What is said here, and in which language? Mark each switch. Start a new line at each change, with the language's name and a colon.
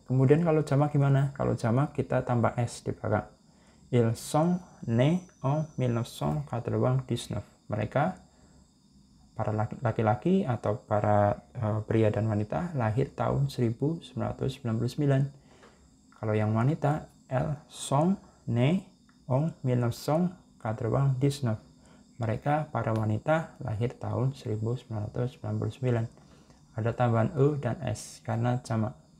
Indonesian: Kemudian kalau jamak gimana? Kalau jamak kita tambah s di belakang.
French: Ils sont nés en 1999.
Indonesian: Mereka para laki-laki atau para pria dan wanita lahir tahun 1999. Kalau yang wanita,
French: elles sont nées en 1999.
Indonesian: Mereka para wanita lahir tahun 1999. Ada tambahan e dan s karena jamak.